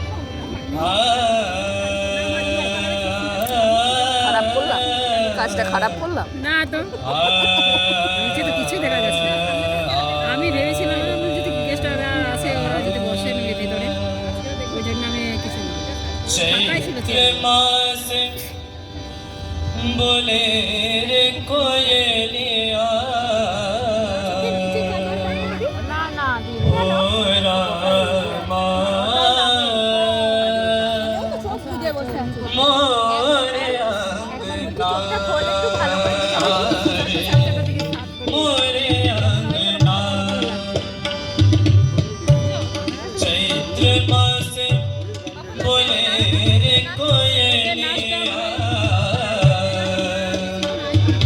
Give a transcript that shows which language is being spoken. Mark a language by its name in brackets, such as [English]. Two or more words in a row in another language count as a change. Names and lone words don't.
[Bangla] খারাপ করলাম, কাজটা খারাপ করলাম না তো। নিচে তো কিছু দেখা যাচ্ছে না। আমি ভেবেছিলাম যদি গেস্টরা আসে, ওরা যদি বসে মিলে ভিতরে, ওই জন্য আমি কিছু ফাঁকাই ছিল। [Bhojpuri] बोले रे कोयलिया ओ रामा मोरे अंगना मोरे अंगना चैत्र मास बोले रे कोयलिया